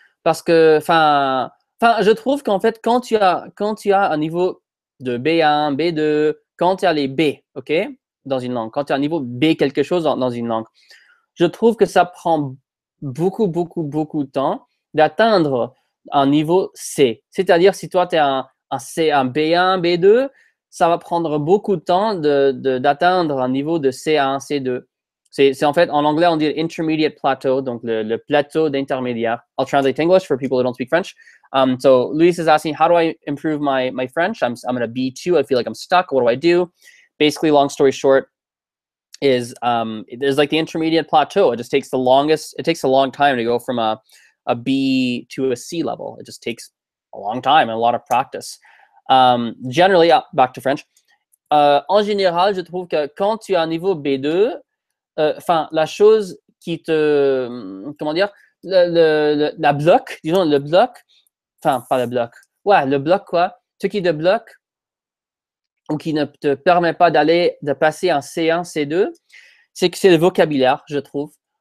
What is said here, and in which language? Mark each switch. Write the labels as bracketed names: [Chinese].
[French] Parce que, je trouve qu'en fait, quand tu as un niveau de B1, B2, quand tu as les B, ok, dans une langue, quand tu as un niveau B quelque chose dans une langue, je trouve que ça prend beaucoup, beaucoup, beaucoup de temps d'atteindre un niveau C. C'est-à-dire, si toi, tu es un B1, B2, ça va prendre beaucoup de temps d'atteindre un niveau de C1, C2. C'est en fait, en anglais, on dit [English] intermediate plateau, [French] donc le plateau d'intermédiaire. [English] I'll translate to English for people who don't speak French. So Luis is asking, how do I improve my French? I'm at a B2. I feel like I'm stuck. What do I do? Basically, long story short, is there's like the intermediate plateau. It just takes the longest. It takes a long time to go from a a B to a C level. It just takes a long time and a lot of practice. Generally, back to French. [French] En général, je trouve que quand tu as un niveau B2, enfin, la chose qui te, comment dire, la bloque, disons le bloc, enfin, pas le bloc, ouais, le bloc, quoi, ce qui te bloque ou qui ne te permet pas de passer en C1, C2, c'est que c'est le vocabulaire, je trouve.